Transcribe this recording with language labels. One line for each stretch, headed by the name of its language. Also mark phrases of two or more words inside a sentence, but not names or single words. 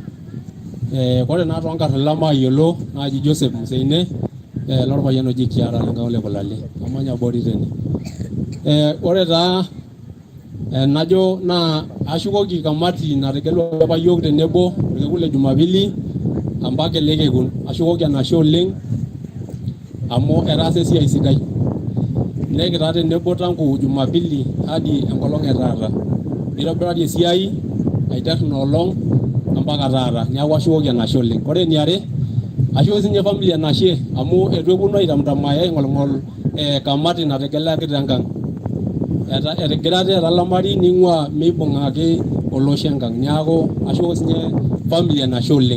Masai: Ore naa tonkarrila mayiolo naaji Joseph Museine lorpayian oji Kiara Nyangango le Kulale amanya bori tene. Ore taa najo naa ashukoki kamati nategelua apa yiok tenebo irkekun le Jumapili ambake lekekun. Ashukoki enashe oleng amu etaasa esiai sidai. Nekitaa tenebo
Swahili: tangu Jumapili hadi
Masai: enkolong etaata. Nitobirari esiai aiterr inoolong mpaka taata. Neeku ashukoki enashe oleng. Ore eniare, ashukoki sinye familia enashe amu etu eponu aitamtamaya aing'olng'ol kamati nategelaki tenkang. etigirate etalamari ning'ua meibung'aki olosho enkang niaku ashu sinye family enashe oleng.